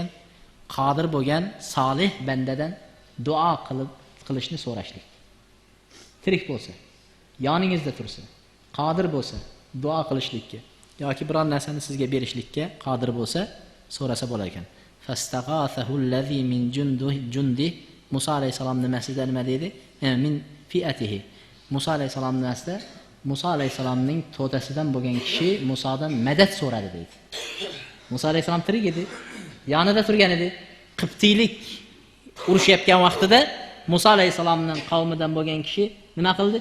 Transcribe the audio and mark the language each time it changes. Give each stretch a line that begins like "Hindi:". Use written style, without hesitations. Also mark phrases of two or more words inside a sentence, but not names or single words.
Uzbek: Qodir bo'lgan solih bandadan duo qilishni so'rashlik. Tirik bo'lsa, yoningizda tursa, qodir bo'lsa, duo qilishlikka yoki biror narsani sizga berishlikka qodir bo'lsa, so'rasa bo'lar ekan.
Arabic: فاستغاثه الذي من جند موسى
Uzbek: alayhisalom nimasida nima dedi?
Arabic: من فئته.
Uzbek: Musa alayhisalomning nasda Musa alayhisalomning to'dasidan bo'lgan kishi Musodan madad so'radi deydi. Musa alayhisalom tirik edi, yonida turgan edi. Qibtiylik urushayotgan vaqtida Musa alayhisalomning qavmidan bo'lgan kishi nima qildi?